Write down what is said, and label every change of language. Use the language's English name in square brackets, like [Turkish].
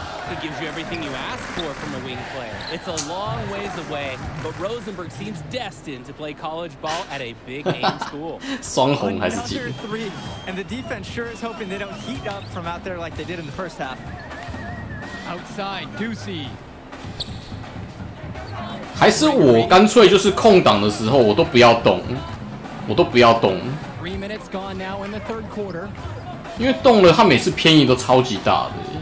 [English] He gives you everything you ask for from a wing player. It's a long ways away, but Rosenberg seems destined to play college ball at a big-name school. [Chinese] 双红还是几 [English] Another three, and the defense sure is hoping they don't heat up from out there like they did in the first half. Outside, Ducey. [Chinese] 还是我干脆就是空档的时候我都不要动，我都不要动， [English] 3 minutes gone now in the third quarter. [Chinese] 因为动了他每次偏移都超级大的。